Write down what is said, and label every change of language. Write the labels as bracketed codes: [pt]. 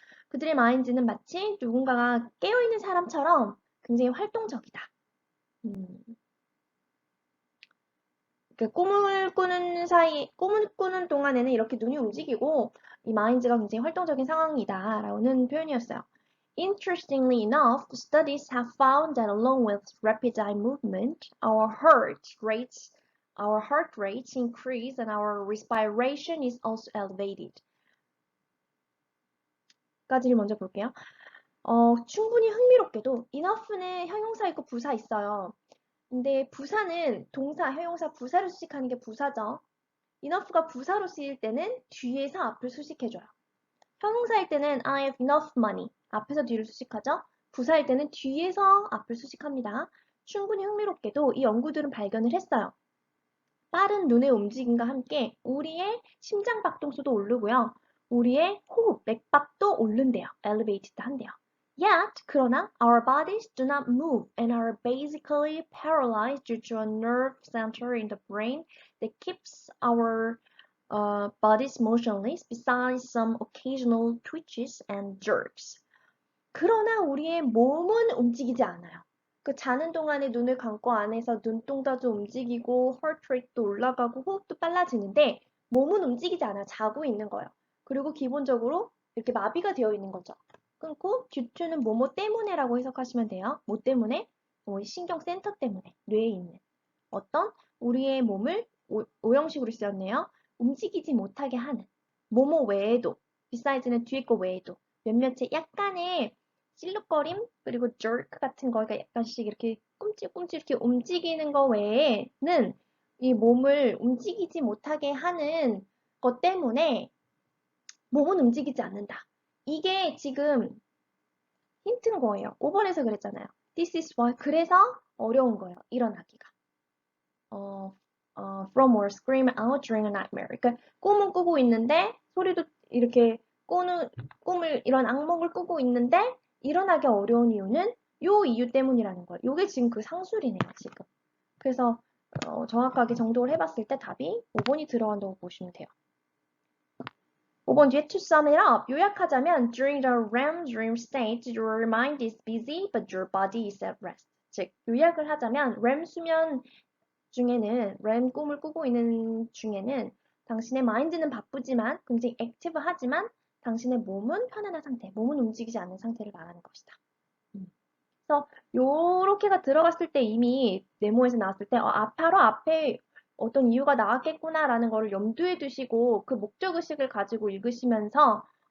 [ko] 그들의 마인드는 마치 누군가가 깨어있는 사람처럼 굉장히 활동적이다. 꿈을 꾸는 동안에는 이렇게 눈이 움직이고 이 마인드가 굉장히 활동적인 상황이다 라는 표현이었어요. [en] Interestingly enough, the studies have found that along with rapid eye movement, our heart rates increase and our respiration is also elevated. [ko] 까지를 먼저 볼게요. 충분히 흥미롭게도 enough는 형용사 있고 부사 있어요. 근데 부사는 동사, 형용사, 부사를 수식하는 게 부사죠. enough가 부사로 쓰일 때는 뒤에서 앞을 수식해줘요. 형용사일 때는 [en] I have enough money. [ko] 앞에서 뒤를 수식하죠. 부사일 때는 뒤에서 앞을 수식합니다. 충분히 흥미롭게도 이 연구들은 발견을 했어요. 빠른 눈의 움직임과 함께 우리의 심장박동수도 오르고요. 우리의 호흡, 맥박도 오른대요. elevated 한대요. [en] Yet, [ko] 그러나 [en] our bodies do not move and are basically paralyzed due to a nerve center in the brain that keeps our bodies motionless besides some occasional twitches and jerks. [ko] 그러나 우리의 몸은 움직이지 않아요. 그 자는 동안에 눈을 감고 안에서 눈동자도 움직이고 heart rate도 올라가고 호흡도 빨라지는데 몸은 움직이지 않아요. 자고 있는 거예요. 그리고 기본적으로 이렇게 마비가 되어 있는 거죠. 끊고 due to는 뭐뭐 때문에라고 해석하시면 돼요. 뭐 때문에? 신경센터 때문에 뇌에 있는 어떤 우리의 몸을 오형식으로 쓰였네요. 움직이지 못하게 하는 뭐뭐 외에도 beside는 뒤에 거 외에도 몇몇의 약간의 실룩거림 그리고 jerk 같은 거가 약간씩 이렇게 꿈찔꿈찔 이렇게 움직이는 거 외에는 이 몸을 움직이지 못하게 하는 것 때문에 몸은 움직이지 않는다. 이게 지금 힌트인 거예요. 5번에서 그랬잖아요. [en] This is why. [ko] 그래서 어려운 거예요. 일어나기가. [en] From or scream out during a nightmare. [ko] 그러니까 꿈은 꾸고 있는데 소리도 이렇게 꿈을 이런 악몽을 꾸고 있는데 일어나기 어려운 이유는 요 이유 때문이라는 거예요. 요게 지금 그 상술이네요, 지금. 그래서 정확하게 정독을 해봤을 때 답이 5번이 들어간다고 보시면 돼요. 5번 뒤에 [en] to sum it up, [ko] 요약하자면 [en] during the REM dream state, your mind is busy but your body is at rest. [ko] 즉, 요약을 하자면 REM 수면 중에는 REM 꿈을 꾸고 있는 중에는 당신의 마인드는 바쁘지만 굉장히 액티브하지만 당신의 몸은 편안한 상태, 몸은 움직이지 않는 상태를 말하는 것이다. 그래서 요렇게가 들어갔을 때 이미 네모에서 나왔을 때 바로 앞에 어떤 이유가 나왔겠구나라는 거를 염두에 두시고 그 목적의식을 가지고 읽으시면서